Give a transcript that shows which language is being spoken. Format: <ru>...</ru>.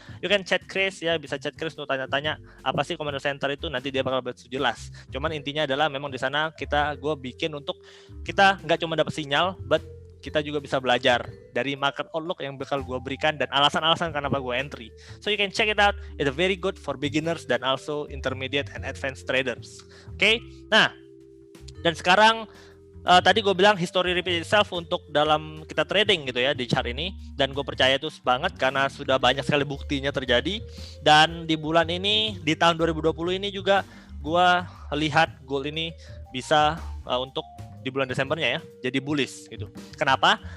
<en>You can chat Chris</en> <id>ya, bisa chat Chris untuk tanya-tanya apa sih community center itu, nanti dia bakal buat jelas. Cuman intinya adalah memang di sana gue bikin untuk kita nggak cuma dapat sinyal, but kita juga bisa belajar dari market outlook yang bakal gue berikan dan alasan-alasan kenapa gue entry.</id> <en>So you can check it out. It's very good for beginners dan also intermediate and advanced traders.</en> <id>Oke, nah dan sekarang tadi gue bilang history repeat itself untuk dalam kita trading gitu ya di chart ini, dan gue percaya itu banget karena sudah banyak sekali buktinya terjadi. Dan di bulan ini di tahun 2020 ini juga gue lihat gold ini bisa untuk di bulan Desembernya ya jadi bullish gitu. Kenapa?</id>